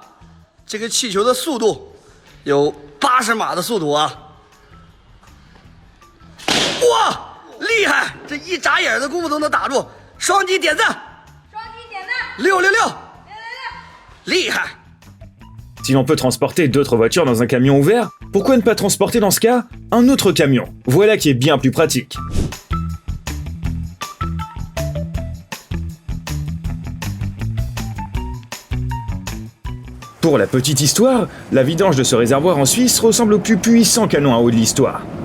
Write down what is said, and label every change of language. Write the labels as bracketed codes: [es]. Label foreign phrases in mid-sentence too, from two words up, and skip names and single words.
[zh] 这个气球的速度有80码的速度啊！哇，厉害！这一眨眼的功夫都能打住，双击点赞，双击点赞 666，厉害！ [fr] Si l'on peut transporter d'autres voitures dans un camion ouvert, pourquoi ne pas transporter dans ce cas un autre camion? Voilà qui est bien plus pratique. Pour la petite histoire, la vidange de ce réservoir en Suisse ressemble au plus puissant canon à eau de l'histoire.